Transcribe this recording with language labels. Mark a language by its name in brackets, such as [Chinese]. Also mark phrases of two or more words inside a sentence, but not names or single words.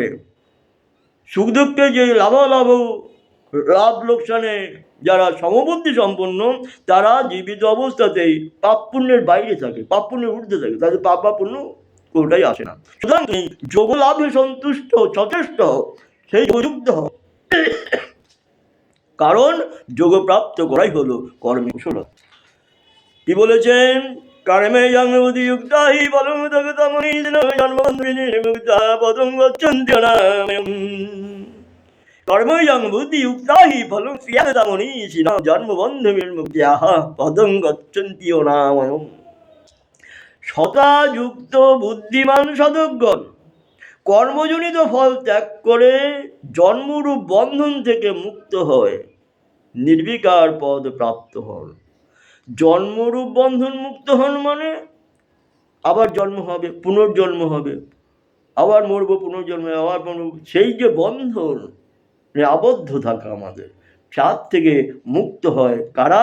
[Bangla] সুখ দুঃখে যে লাভালাভ লাভ লোকসানে যারা সমবুদ্ধি সম্পন্ন, তারা জীবিত অবস্থাতেই পাপ পুণ্যের বাইরে থাকে, পাপ পুণ্যের ঊর্ধ্বে থাকে, তাদের পাপ বা পুণ্য কোনোটাই আসে না। সুতরাং যোগ লাভে সন্তুষ্ট সচেষ্ট, সেই যোগযুক্ত হয়। কারণ যোগ প্রাপ্ত করাই হলো কর্মে কুশলতা। কি বলেছেন? [Sanskrit] कर्मे बुद्धियुक्ता हि फलं तमनीषिणो जन्मबन्धुर्निर्मुक्ता पदं गच्छन्ति अनामयम् कर्मयं बुद्धियुक्ता हि फलं तमनीषिणो जन्मबन्धुर्निर्मुक्ताः पदं गच्छन्ति अनामयम् [Bangla] সতাযুক্ত বুদ্ধিমান সাধকগণ কর্মজনিত ফল ত্যাগ করে জন্মরূপ বন্ধন থেকে মুক্ত হয় নির্বিকার পদ প্রাপ্ত হন। জন্মরূপ বন্ধন মুক্ত হন মানে আবার জন্ম হবে, পুনর্জন্ম হবে, আবার মরবো, পুনর্জন্ম আবার মরব, সেই যে বন্ধন আবদ্ধ থাকা আমাদের সাত থেকে মুক্ত হয় কারা?